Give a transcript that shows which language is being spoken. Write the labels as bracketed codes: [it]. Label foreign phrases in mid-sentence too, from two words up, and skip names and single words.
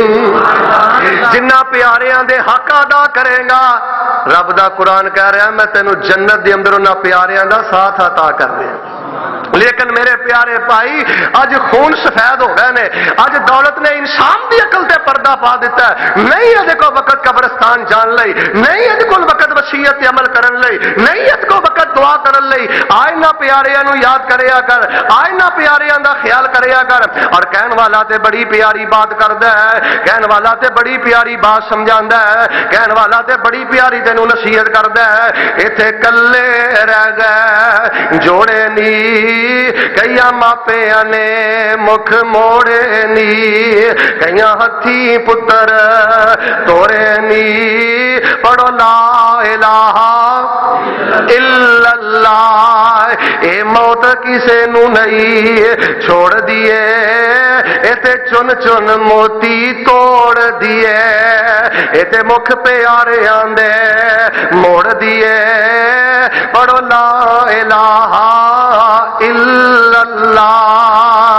[pa] جنہ پیاریاں دے حق ادا کرے گا رب دا قرآن کہہ رہا ہے میں تینوں جنت دے اندر انہاں پیاریاں دا ساتھ عطا کر دے۔ لیکن میرے پیارے بھائی اج خون سفید ہو گئے نے، اج دولت نے انسان دی عقل تے پردہ پا دیتا ہے، نہیں ادھے کو وقت قبرستان جان لئی، نہیں ادھے کو وقت وصیت عمل کرن لئی، نہیں ادھے کو وقت دعا کرن لئی۔ آئینہ پیاریاں نو یاد کریا کر، آئینہ پیاریاں دا خیال کریا کر۔ اور کہن والا تے بڑی پیاری بات کردا ہے، کہن والا تے بڑی پیاری بات سمجھاندا ہے، کہن والا تے بڑی پیاری تینوں نصیحت کردا ہے۔ ایتھے کلے رہ گئے جوڑے نی کئی ماپیاں نے مکھ موڑے نی، کئی ہتھی پتر توڑے نی، پڑھو [ar] لا الہ الا اللہ۔ [pa] اے موت کسے نو نہیں چھوڑ دیے، ایتے چن چن موتی توڑ دیے، ایتے مکھ پیارے آندے موڑ دیے، پڑھو [ar] لا الہ الا اللہ۔